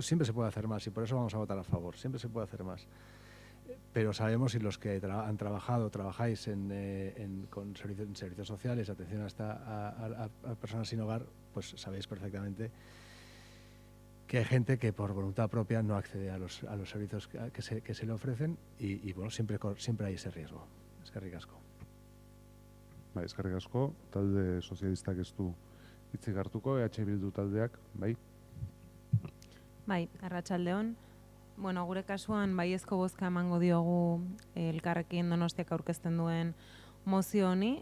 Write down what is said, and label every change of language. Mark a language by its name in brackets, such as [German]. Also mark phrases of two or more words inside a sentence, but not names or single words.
[Spanish] Siempre se puede hacer más y por eso vamos a votar a favor. Siempre se puede hacer más. Pero sabemos, y los que trabajáis con servicios sociales, atención a personas sin hogar, pues sabéis perfectamente que hay gente que por voluntad propia no accede a los servicios que se le ofrecen y bueno, siempre hay ese riesgo. [Basque] Eskerrik asko. Bai, eskerrik asko. Talde sozialistak ez du hitzik hartuko, EH Bildu taldeak, bai? Bai, arratsaldeon. Bueno, gure kasuan baiezko bozka emango diogu Elkarrekin Donostiak aurkezten duen mozio honi.